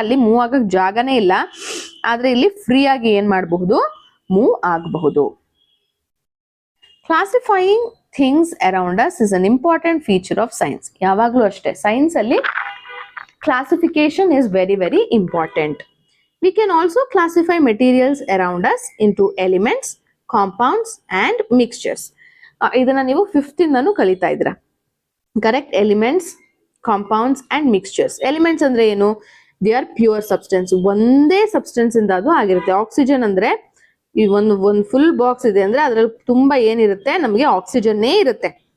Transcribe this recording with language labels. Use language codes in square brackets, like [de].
[kn] ಅಲ್ಲಿ ಮೂವ್ ಆಗಕ್ ಜಾಗನೇ ಇಲ್ಲ, ಆದ್ರೆ ಇಲ್ಲಿ ಫ್ರೀ ಆಗಿ ಏನ್ ಮಾಡಬಹುದು, ಮೂವ್ ಆಗಬಹುದು. [en] Classifying things around us is an important feature of science. [kn] ಯಾವಾಗ್ಲೂ ಅಷ್ಟೇ, ಸೈನ್ಸ್ ಅಲ್ಲಿ classification [en] Is very very important. We can also classify materials around us into elements, compounds and mixtures. [kn] ಇದನ್ನ ನೀವು 5th ಇಂದನೂ ಕಲಿತಾ ಇದ್ದೀರಾ, correct? Elements, compounds and mixtures. Elements ಅಂದ್ರೆ ಏನು? [en] they are pure substance, [kn] ಒಂದೇ ಸಬ್ಸ್ಟೆನ್ಸ್ ಇಂದ ಅದು ಆಗಿರುತ್ತೆ. ಆಕ್ಸಿಜನ್ ಅಂದ್ರೆ ಈ ಒಂದು ಫುಲ್ ಬಾಕ್ಸ್ ಇದೆ ಅಂದ್ರೆ ಅದ್ರಲ್ಲಿ ತುಂಬಾ ಏನಿರುತ್ತೆ, ನಮಗೆ ಆಕ್ಸಿಜನ್ನೇ ಇರುತ್ತೆ.